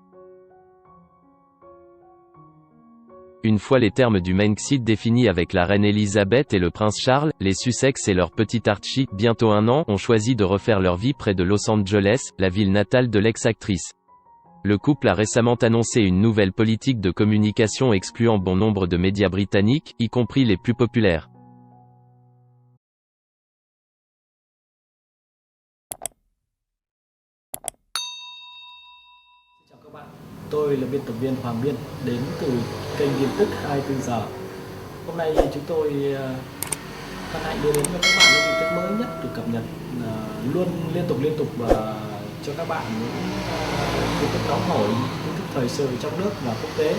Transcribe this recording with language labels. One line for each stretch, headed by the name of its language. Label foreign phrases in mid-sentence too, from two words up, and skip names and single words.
French: Une fois les termes du Brexit définis avec la reine Elisabeth et le prince Charles, les Sussex et leur petit Archie, bientôt 1 an, ont choisi de refaire leur vie près de Los Angeles, la ville natale de l'ex-actrice. Le couple a récemment annoncé une nouvelle politique de communication excluant bon nombre de médias britanniques, y compris les plus populaires.
Vietnamese: Chào các bạn, tôi là biên tập viên Hoàng Biên, đến từ kênh tin tức 24 giờ. Hôm nay chúng tôi hân hạnh đưa đến cho các bạn những tin tức mới nhất được cập nhật luôn liên tục cho các bạn những tin tức nóng hổi, tin tức thời sự trong nước và quốc tế.